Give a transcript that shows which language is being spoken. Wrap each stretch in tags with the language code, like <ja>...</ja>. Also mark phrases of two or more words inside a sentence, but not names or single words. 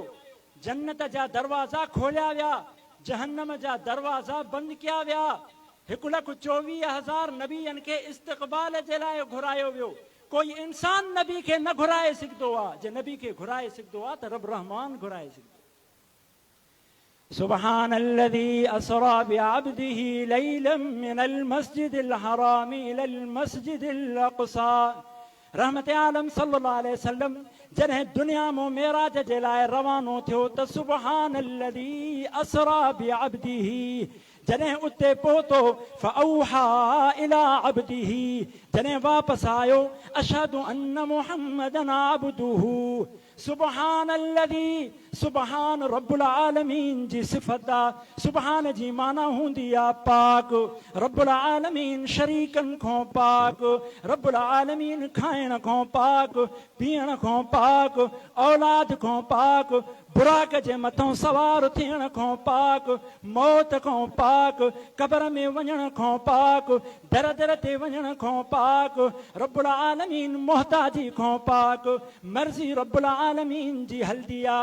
<sd>जन्नत जा दरवाज़ा खोलिया विया, जहन्नम जा दरवाज़ा बंदि कया विया। 1,24,000 नबीअनि खे इस्तक़बाल जे लाइ घुरायो वियो। कोई इंसान नबी खे न घुराए सघंदो आहे। जे नबी खे घुराए सघंदो आहे त रब रहमान घुराए सघंदो।</sd> <ar>سبحان الذي أسرى بعبده ليلا من المسجد الحرام إلى المسجد الأقصى.</ar> <sd>रहमत आलम</sd> <ar>صلى الله عليه وسلم</ar> <sd>जॾहिं दुनिया में मेराज जे लाइ रवानो थियो त</sd> <ar>سبحان الذي أسرى بعبده,</ar> <sd>जॾहिं उते पहुतो</sd> <ar>فأوحى إلى عبده,</ar> <sd>जॾहिं वापसि आयो</sd> <ar>أشهد أن محمدا عبده.</ar> <sd>सुब्हानल्लज़ी, सुब्हान रब्बुल आलमीन जी सिफ़त आहे। सुब्हान जी माना हूंदी आहे पाक। रब्बुल आलमीन शरीकनि खां पाक, रब्बुल आलमीन खाइण खां पाक, पीअण खां पाक, औलाद खां पाक, बुराक जे मथां सवार थियण खां पाक, मौत खां पाक, कब्र में वञण खां पाक, दर दर ते वञण खां पाक, रब्बुल आलमीन मोहताजी खां पाक, मर्ज़ी रब्बुल आलमीन जी हलदी आहे।</sd>